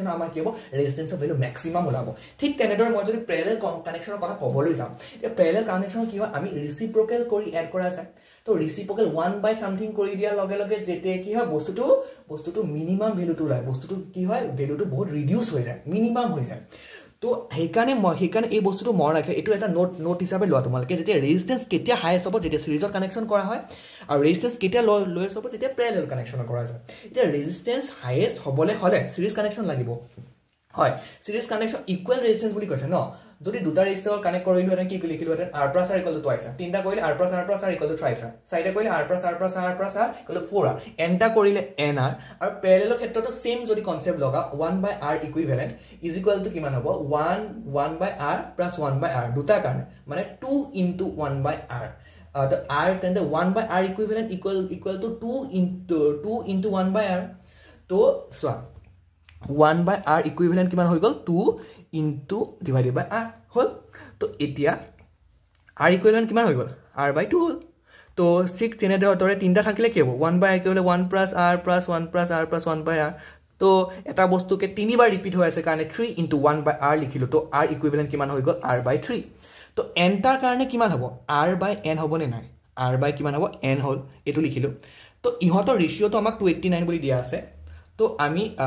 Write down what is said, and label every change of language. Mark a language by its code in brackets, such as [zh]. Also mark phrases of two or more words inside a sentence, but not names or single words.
[as] আমাৰ কি হ'ব ৰেজিস্ট্যান্সৰ [en] value maximum [as] ওলাব ঠিক তেনেদৰে মই যদি প্যাৰেলাল কানেকশনৰ কথা ক'বলৈ যাম [en] this parallel connection [as] কি হয় আমি ৰেসিপ্ৰকেল কৰি এড কৰা যায় তো [en] reciprocal 1 by something [as] কৰি দিয়া লগে লগে যেতে কি হয় বস্তুটো মিনিমাম ভ্যালুটো ওলাই বস্তুটো কি হয় ভ্যালুটো বহুত ৰিডিউস হৈ যায় মিনিমাম হৈ যায় তো সেইকাৰণে এই বস্তুটো মন ৰাখে এটো এটা নোট হিচাপে লোৱা তোমালকে যেতিয়া ৰেজিস্ট্যান্স কেতিয়া হাইয়েস্ট হ'ব যেতিয়া সিৰিজৰ কানেকশন কৰা হয় আৰু ৰেজিস্ট্যান্স কেতিয়া লোয়েস্ট হ'ব যেতিয়া [en] parallel connection [as] কৰা যায় এতিয়া ৰেজিস্ট্যান্স হাইয়েস্ট হ'বলে হলে [en] series connection [as] লাগিব হয় [en] series connection equal resistance [as] বুলি কৈছে ন যদি দুটা [en] resistance connect [as] কৰিলো হেতেন কি লিখিলো হেতেন R + R = twice তিনটা কৰিলে R + R + R = thrice চাৰিটা কৰিলে R + R + R + R = 4 এনটা কৰিলে NR আৰু প্যাৰেলালৰ ক্ষেত্ৰটো সেম যদি কনসেপ্ট লগা [en] 1/R equivalent is equal to [as] কিমান হ'ব 1/R + 1/R দুটা কাৰণে মানে 2 * 1/R [en] the R then the 1/R equivalent equal to 2 into 1/R তো so 1/R equivalent [as] কিমান হৈ গল [en] 2 into divided by R [as] হল তো এতিয়া [en] R equivalent [as] কিমান হৈ গল R/2 হল তো 6 তেনে দৰে তিনটা থাকিলে কি হ'ব [en] 1/R equivalent 1 + R + 1 + R + 1/R [as] তো এটা বস্তুকে তিনিবাৰ ৰিপিট হৈ আছে কাৰণে [en] 3 into 1/R [as] লিখিলো তো [en] R equivalent [as] কিমান হৈ গল R/3 তো n টাৰ কাৰণে কিমান হ'ব R/n হ'ব নে নাই R/ কিমান হ'ব n হল এটো লিখিলো তো ইহঁতৰ ৰেশিওটো আমাক 289 বুলি দিয়া আছে তো আমি